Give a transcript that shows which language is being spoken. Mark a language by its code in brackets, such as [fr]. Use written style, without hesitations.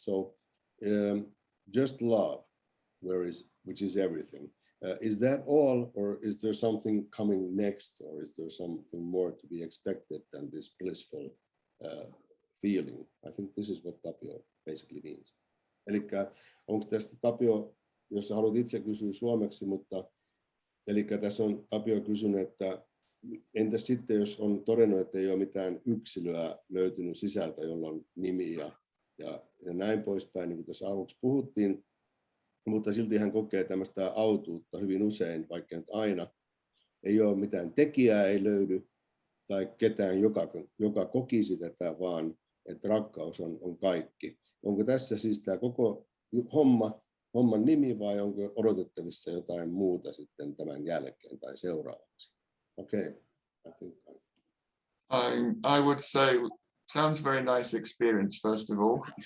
[en] So just love, which is everything. Is that all, or is there something coming next, or is there something more to be expected than this blissful feeling? I think this is what Tapio basically means. [fi] Eli onko tästä Tapio, jos haluat itse kysyä suomeksi, mutta eli tässä on Tapio kysynyt, että entäs sitten, jos on todennut, että ei ole mitään yksilöä löytynyt sisältä, jolla on nimi ja näin poispäin, niin kuin tässä aluksi puhuttiin, mutta silti hän kokee tämmöistä autuutta hyvin usein, vaikka nyt aina. Ei ole mitään tekijää, ei löydy, tai ketään, joka kokisi tätä, vaan että rakkaus on kaikki. Onko tässä siis tämä koko homman nimi, vai onko odotettavissa jotain muuta sitten tämän jälkeen tai seuraavaksi? [en] Okay, I think. I would say, sounds very nice experience, first of all.